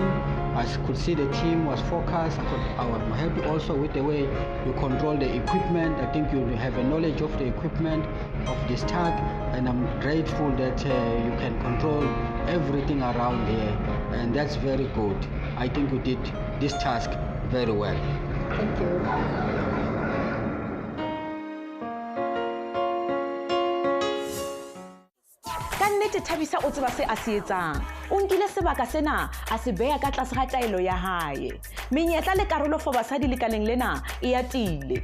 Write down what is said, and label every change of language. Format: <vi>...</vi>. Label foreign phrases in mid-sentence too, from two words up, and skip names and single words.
<en>I could see the team was focused. I was happy also with the way you control the equipment. I think you have a knowledge of the equipment of this tug, and I'm grateful that you can control everything around here, and that's very good. I think you did this task very well. Thank you.</en> <st>kannete Thabisa o tseba se a se etsang. O nkile sebaka sena a se beya ka tlase ga taelo ya hae. Menyetla le karolo for basadi lekaleng lena e atile.</st>